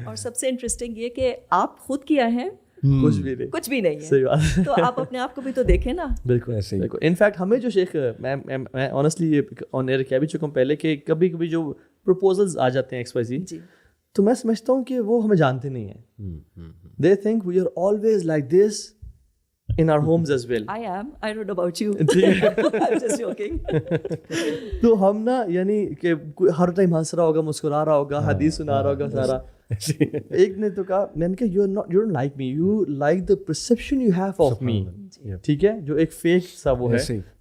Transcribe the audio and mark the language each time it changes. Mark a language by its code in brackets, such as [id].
[ur] اور سب سے انٹرسٹنگ یہ کہ آپ خود کیا ہے, کچھ بھی نہیں ہے. صحیح بات. تو آپ اپنے آپ کو بھی تو دیکھیں نا. بالکل ایسے ہی. انفیکٹ ہمیں جو شیخ, میں آنیسٹلی یہ آن ایئر کہہ بھی چکا ہوں پہلے کہ کبھی کبھی جو پروپوزلز آ جاتے ہیں XYZ, تو میں سمجھتا ہوں کہ وہ ہمیں جانتے نہیں ہیں. [en] They think we are always like this in our homes as well. I am. I don't know about you. I'm just joking. [ur] تو ہم نا یعنی کہ ہر ٹائم ہنس رہا ہوگا, مسکرا رہا ہوگا, حدیث سنا رہا ہوگا سارا. ایک نے تو کہا, میں نے کہا [en] you don't like me, you like the perception you have of me. [ur] ٹھیک ہے, جو ایک فیک سا وہ ہے.